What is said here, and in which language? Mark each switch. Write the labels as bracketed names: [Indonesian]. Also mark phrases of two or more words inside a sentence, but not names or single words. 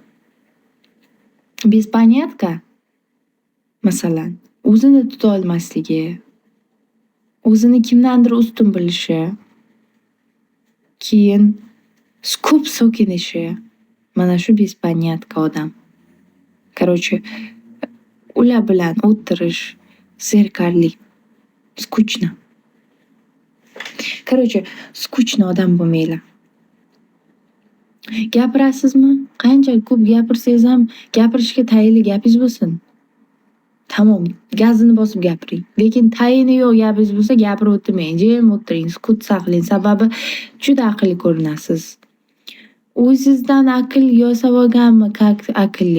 [Uzbek] Bespanetka masalan, o'zini tuta olmasligi, o'zini kimdandir ustun bilishi, keyin ko'p so'kinishi, mana shu bespanetka odam. Короче, ular bilan o'tirish zerikarli, скучно. [Russian] Короче, скучно [Uzbek] odam bo'lmanglar. Gapirasizmi? Qancha ko'p gapirsangiz ham gapirishga tayinli gapingiz bo'lsin. Tamom, gazini bosib gapiring. Lekin tayini yo'q gapingiz bo'lsa gapirib o'tirmang, jim o'tiring, sukut saqlang. Sababi juda aqlli ko'rinasiz. O'zingizdan aql yosab olganmi, aqlli?